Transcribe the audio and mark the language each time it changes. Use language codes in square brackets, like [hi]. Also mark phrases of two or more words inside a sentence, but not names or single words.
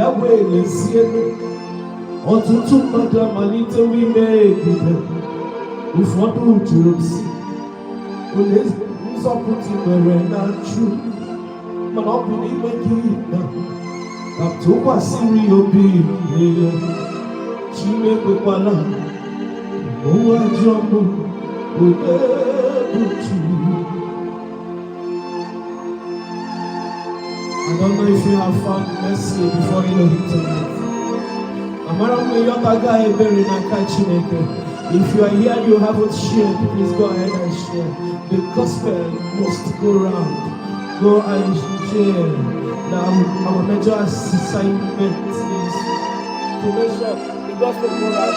[ig] wee lezie ọtụtụ mmadụ amalitewo ime egide ụfọdụ jụrụ m sị olee nzọpụta mere na Chukwu mana ọ bụ n'ime gị na ka tụkwasịrị obi n'ihu chi mekwekwala ụwa jụọ m olee bụ chi. [en] I don't know if you have found mercy before you know it tonight. [ig] Amara m ịyọta ga ebere n'aka Chineke. [en] If you are here and you haven't shared, please go ahead and share. The gospel must go round. Go and share. Now, our major assignment is to make sure the gospel go round.